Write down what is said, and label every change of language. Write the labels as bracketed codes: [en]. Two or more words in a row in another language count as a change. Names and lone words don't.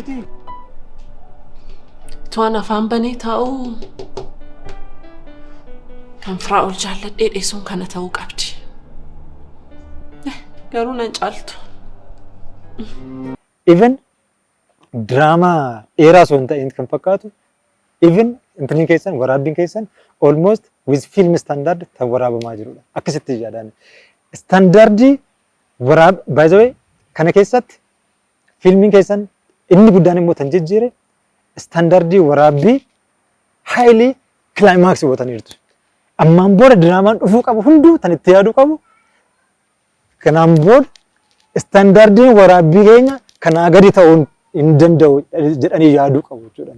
[om] Tuwaan afaan banee taa'uu kan Firaa'ol jaalladhee dheessuun kana ta'uu qabdi. Garuu nan caaltu. Even draamaa dheeraa osoo hin ta'in kan fakkaatu even intiniin keessan waraabbiin keessan [en] almost with film standard [om] kan waraabamaa jirudha. Akkasitti yaadaan. Standardii [en] by the way [om] kana keessatti filmiin keessan inni guddaan immoo tan jijjiire standardii waraabbii [en] highly climax [om] gootaniirtu. Ammaan booda diraamaan dhufuu qabu hunduu tan itti yaaduu qabu. Kanaan booda standardiin waraabbii keenya kanaa gadi ta'uu hin danda'u jedhanii yaaduu qabu jechuudha.